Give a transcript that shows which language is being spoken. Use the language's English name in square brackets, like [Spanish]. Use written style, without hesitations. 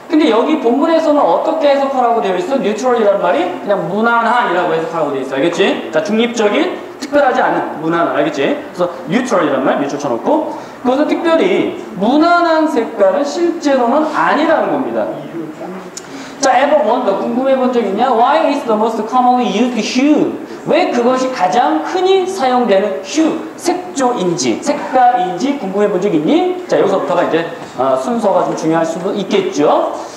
[Korean] 근데 여기 본문에서는 어떻게 해석하라고 되어 있어? neutral이라는 말이 그냥 무난한이라고 해석하라고 되어 있어. 알겠지? 자, 중립적인, 특별하지 않은, 무난한. 알겠지? 그래서 neutral이라는 말 밑줄 쳐놓고 그것은 특별히 무난한 색깔은 실제로는 아니라는 겁니다. 자, [English] ever wonder [Korean] 궁금해 본 적 있냐? [English] Why is the most commonly used hue? [Korean] 왜 그것이 가장 흔히 사용되는 hue, 색조인지, 색깔인지 궁금해 본 적 있니? 자, 여기서부터가 이제 순서가 좀 중요할 수도 있겠죠.